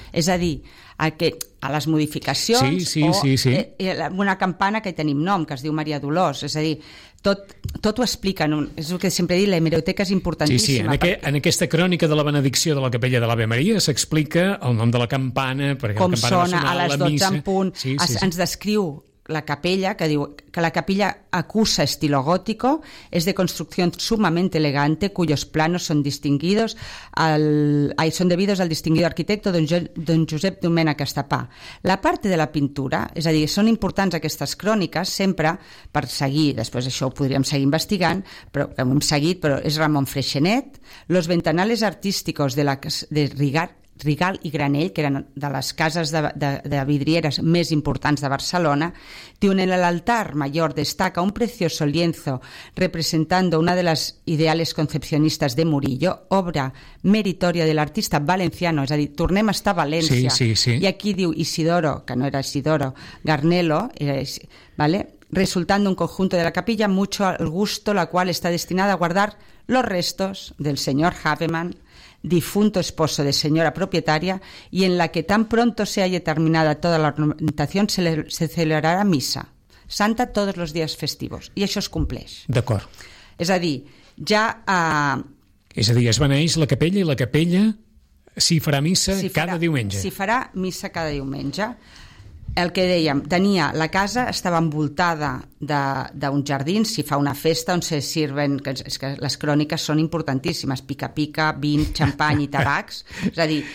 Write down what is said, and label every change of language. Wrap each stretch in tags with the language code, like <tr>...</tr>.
<ca>És a dir, a les modificacions sí. Una campana que hi tenim nom, que es diu Maria Dolors, és a dir, tot ho explica, és el que sempre dic, l'hemeroteca és importantíssima. Sí, en aquesta crònica de la benedicció de la capella de l'Ave Maria s'explica el nom de la campana, perquè com la campana sona a les 12 en punt, ens descriu la capella, que diu que la capella acusa</ca> <es>estilo gótico, es de construcción sumamente elegante, cuyos planos son distinguidos son debidos al distinguido arquitecto don Josep Domènech Estapà. La parte de la pintura,</es> <ca>és a dir, són importants aquestes cròniques, sempre per seguir, després això ho podríem seguir investigant, però és Ramon Freixenet,</ca> <es>los ventanales artísticos de Rigart,</es> <ca>Rigal i Granell, que eren de les cases de vidrieres més importants de Barcelona, diuen</ca> <es>en el altar mayor destaca un precioso lienzo representando una de las ideales concepcionistas de Murillo, obra meritoria del artista valenciano,</es> <ca>és a dir, tornem a estar a València. Sí. I aquí diu Isidoro, que no era Isidoro, Garnelo, ¿vale?</ca> <es>Resultando un conjunto de la capilla mucho al gusto, la cual está destinada a guardar los restos del señor Havemann, difunto esposo de señora propietaria, y en la que tan pronto se haya terminada toda la ornamentación se celebrará misa santa todos los días festivos.</es> <ca>I això es compleix. D'acord. És a dir, ja... És a dir, es beneix la capella i la capella s'hi farà missa cada diumenge. S'hi farà missa cada diumenge. El que dèiem, tenia la casa, estava envoltada d'un jardí, si fa una festa on</ca> <es>se sirven,</es> <ca>és que les cròniques són importantíssimes, pica-pica, vin, xampany i tabacs, és a dir...</ca>